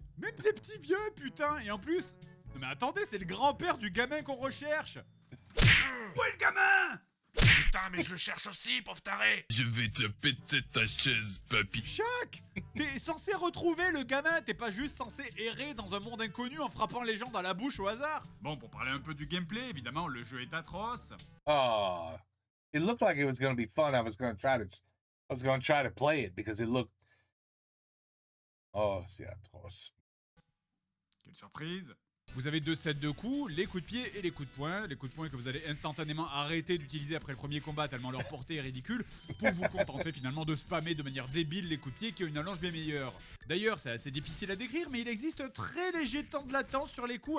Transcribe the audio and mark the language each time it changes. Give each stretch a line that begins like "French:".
French: Même des petits vieux, putain. Et en plus... Non mais attendez, c'est le grand-père du gamin qu'on recherche. Où est le gamin? Putain, mais je le cherche aussi, pauvre taré. Je vais te péter ta chaise, papy. Shaq, t'es censé retrouver le gamin, t'es pas juste censé errer dans un monde inconnu en frappant les gens dans la bouche au hasard. Bon, pour parler un peu du gameplay, évidemment, le jeu est atroce.
English: Oh, it looked like it was going to be fun. I was going to try to play it because it looked.
French: Oh, c'est atroce. Quelle surprise. Vous avez 2 sets de coups, les coups de pied et les coups de poing. Les coups de poing que vous allez instantanément arrêter d'utiliser après le premier combat tellement leur portée est ridicule, pour vous contenter finalement de spammer de manière débile les coups de pied qui ont une allonge bien meilleure. D'ailleurs, c'est assez difficile à décrire, mais il existe un très léger temps de latence sur les coups.